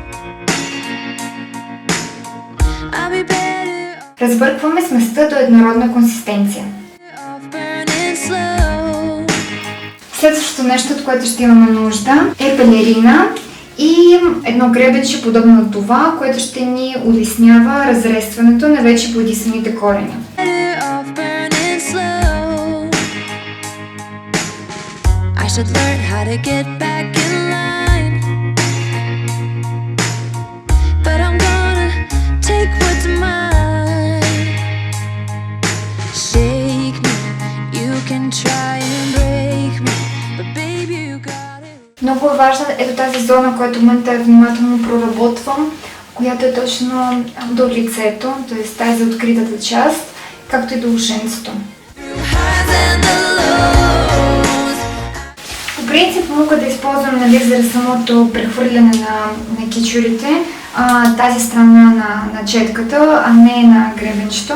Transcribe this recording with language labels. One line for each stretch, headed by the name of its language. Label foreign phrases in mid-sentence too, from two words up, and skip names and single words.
English: I'll be better
Bulgarian: Разбъркваме сместа до еднородна консистенция.
English: off burning slow.
Bulgarian: Следващото нещо, от което ще имаме нужда, е пелерина и едно гребенче, подобно на това, което ще ни улеснява разрестването на вече боядисаните корени.
English: I should learn how to get back in line, but I'm gonna take what's mine. Shake me, you can try and break me, but baby you got it.
Bulgarian: Много е важна ето тази зона, която в момента внимателно проработвам, която е точно до лицето, т.е. тази откритата част, както и до ушенцето. По принцип мога да използвам за самото прехвърляне на кичурите, тази страна на четката, а не на гребенчето.